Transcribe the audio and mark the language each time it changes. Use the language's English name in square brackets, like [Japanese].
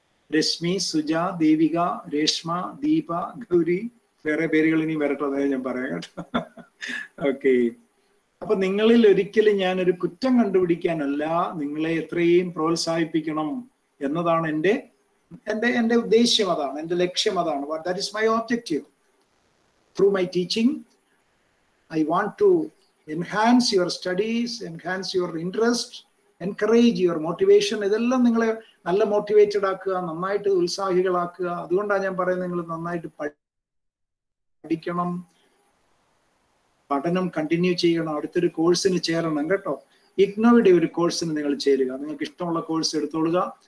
[Malayalam] രശ്മി, സുജ, ദേവിക, രേഷ്മ, ദീപ, ഗൗരി, വേറെ പേരുകൾ ഇനി വരട്ടെ, ഞാൻ പറയാം കേട്ടോ. ഓക്കെ, അപ്പൊ നിങ്ങളിൽ ഒരിക്കലും ഞാനൊരു കുറ്റം കണ്ടുപിടിക്കാനല്ല, നിങ്ങളെ എത്രയും പ്രോത്സാഹിപ്പിക്കണം എന്നതാണ് എന്റെ ഉദ്ദേശ്യം. അതാണ് എന്റെ ലക്ഷ്യം. അതാണ് [English] That is my objective. Through my teaching I want to enhance your studies, enhance your interest, encourage your motivation. [Malayalam] ഇതെല്ലാം നിങ്ങളെ നല്ല മോട്ടിവേറ്റഡ് ആക്കുക, നന്നായിട്ട് ഉത്സാഹികളാക്കുക. അതുകൊണ്ടാണ് ഞാൻ പറയുന്നത് നിങ്ങൾ നന്നായിട്ട് പഠിക്കണം, പഠനം കണ്ടിന്യൂ ചെയ്യണം, അടുത്തൊരു കോഴ്സിന് ചേരണം കേട്ടോ. ഇഗ്നോയുടെ ഒരു കോഴ്സിന് നിങ്ങൾ ചേരുക. നിങ്ങൾക്ക് ഇഷ്ടമുള്ള കോഴ്സ് എടുത്തോളുക.